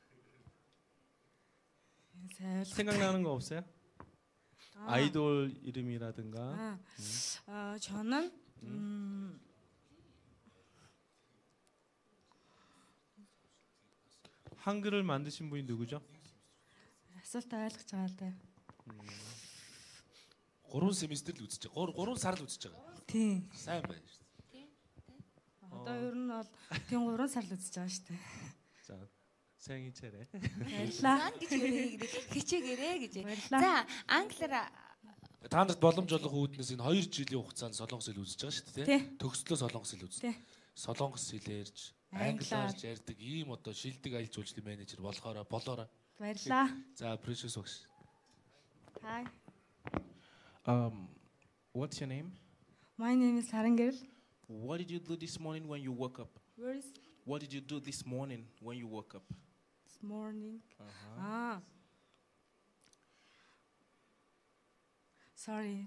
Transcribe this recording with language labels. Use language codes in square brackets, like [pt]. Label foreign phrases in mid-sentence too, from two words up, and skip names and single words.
[ko] 생각나는 거 없어요? 아이돌 이름이라든가. 저는 한글을 만드신 분이 누구죠? [mn] асуулт ойлгож байгаа л дээ. 3 семестр л үзэж байгаа. 3 сар л үзэж байгаа. Тийм. Сайн байна шүү дээ. Одоо ер нь бол тийм 3 сар л үзэж байгаа шүү дээ. 자, 생이 체래. Баярлалаа. гэж хичээгээрэй гэж. Баярлалаа. За, англиар Та нарт боломж олох үүднээс энэ 2 жилийн хугацаанд солонгос хэл үзэж байгаа шүү дээ. Тий. Төгслөө солонгос хэл үздэг. Тий. Солонгос хэлээрж, англиарж ярьдаг ийм одоо шилдэг аялал жуулчлалын менежер болоорой. Баярлалаа. За, Precious багш. [en] Hi. What's your name? My name is Sarangirl. What did you do this morning when you woke up? Where is What did you do this morning when you woke up? this morning? Sorry.